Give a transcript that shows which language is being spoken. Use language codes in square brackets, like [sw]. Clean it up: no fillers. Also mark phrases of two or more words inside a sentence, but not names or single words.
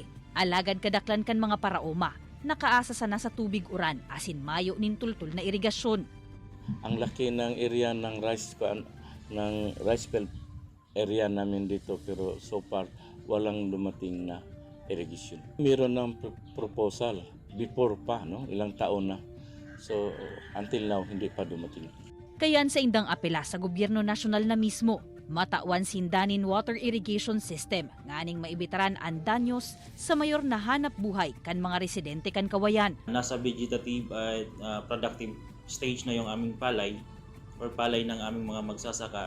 [bik] Alagad kadaklan kan mga paraoma, nakaasa sana sa tubig uran asin mayo nin tultul na irigasyon. [tl] Ang laki ng area ng [en] rice belt area [tl] namin dito, pero [en] so far [tl] walang dumating na irrigation. Meron ng [en] proposal before [tl] pa, no? Ilang taon na. So until now hindi pa dumating. [bik] Kayan sa indang apela sa gobyerno nasyonal na mismo, matawan sindanin [en] water irrigation system [bik] nganing maibitaran ang danyos sa mayor na hanap buhay kan mga residente kan Kawayan. [tl] Nasa vegetative at [en] productive stage [tl] na yung aming palay or palay ng aming mga magsasaka.